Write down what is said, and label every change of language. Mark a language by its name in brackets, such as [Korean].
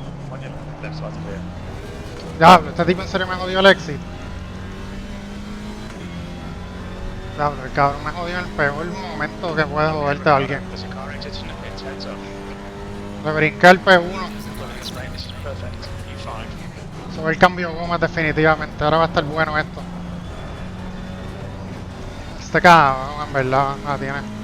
[English] On your left side's clear. [Spanish] Diablo, este tipo en serio me jodió el exit. Diablo, el cabrón me jodió en el peor momento que puede joderte a alguien. [English] There's a car exit and it's heads up. [Spanish] Le brinqué el P1. [English] Running straight, this is perfect. U5. [Spanish] Sobre el cambio de gomas definitivamente. Ahora va a estar bueno esto. Este cabrón, en verdad, la tiene.